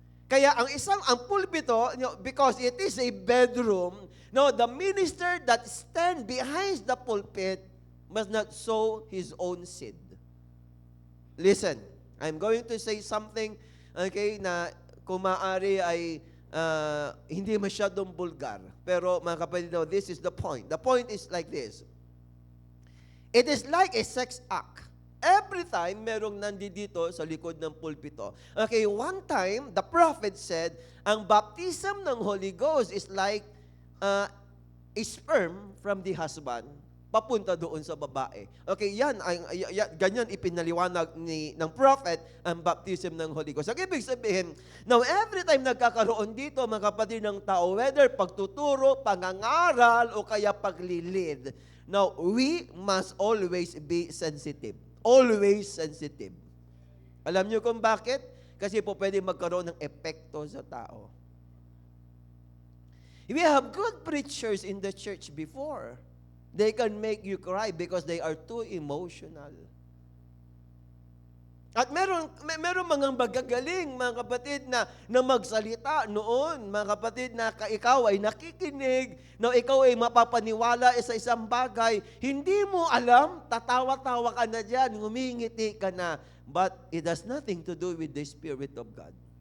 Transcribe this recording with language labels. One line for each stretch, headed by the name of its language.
Filipino: Kaya ang pulpito,
English: because it is a bedroom, the minister that stand behind the pulpit must not sow his own seed. Listen, I'm going to say something, okay,
Filipino: na kung maaari ay hindi masyadong bulgar. Pero mga kapatid,
English: this is the point. The point is like this. It is like a sex act. Every time
Filipino: merong nandito sa likod ng pulpito.
English: Okay, one time, the prophet said, ang baptism ng Holy Ghost is like a sperm from the husband
Filipino: papunta doon sa babae. Okay, ganyan ipinaliwanag ng prophet ang baptism ng Holy Ghost. So, ibig sabihin, now every time nagkakaroon dito, mga kapatid ng tao, whether pagtuturo, pangangaral, o kaya paglilid,
English: now we must always be sensitive. Always sensitive.
Filipino: Alam niyo kung bakit? Kasi po pwede magkaroon ng epekto sa tao.
English: We have good preachers in the church before. They can make you cry because they are too emotional.
Filipino: At meron mga magagaling, mga kapatid, na magsalita noon, mga kapatid, na ikaw ay nakikinig, na ikaw ay mapapaniwala sa isang bagay, hindi mo alam, tatawa-tawa ka na dyan, ngumingiti ka na,
English: but it has nothing to do with the Spirit of God.